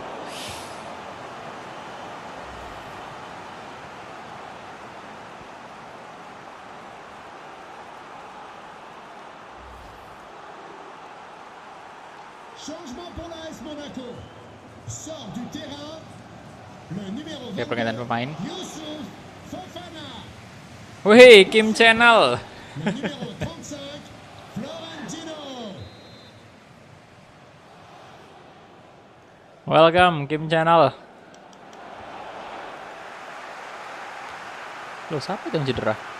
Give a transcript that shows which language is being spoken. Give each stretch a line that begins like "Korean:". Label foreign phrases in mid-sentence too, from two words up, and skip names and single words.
French: Changement pour l'AS Monaco. Sort du terrain le numéro
Indonesian: Oke, pergantian pemain. Youssouf Fofana. Wih, Kim Channel.
French: Le numéro 35, Florentino.
English: Welcome Kim Channel.
Indonesian: Loh, siapa yang cedera?